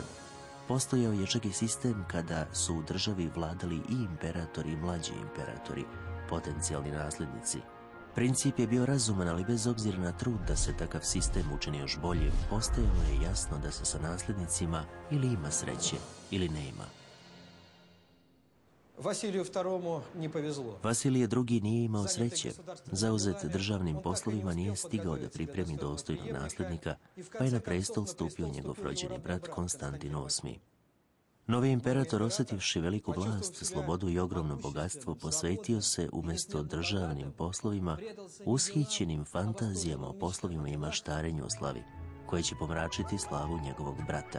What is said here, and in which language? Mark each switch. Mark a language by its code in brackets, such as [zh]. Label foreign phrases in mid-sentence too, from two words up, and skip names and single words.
[sr] Postojao je čak i sistem kada su u državi vladali i imperatori i mlađi imperatori, potencijalni nasljednici. Princip je bio razuman, ali bez obzira na trud da se takav sistem učini još boljim, postajalo je jasno da se sa nasljednicima ili ima sreće ili nema. [ru] Василию II не повезло. [sr] Vasilije II nije imao sreće. Zauzet državnim poslovima nije stigao da pripremi dostojnog nasljednika, pa je na prestol stupio njegov rođeni brat Konstantin VIII. Novi imperator, osjetivši veliku vlast, slobodu i ogromno bogatstvo, posvetio se umjesto državnim poslovima ushićenim fantazijama o poslovima i maštarenju o slavi, koje će pomračiti slavu njegovog brata.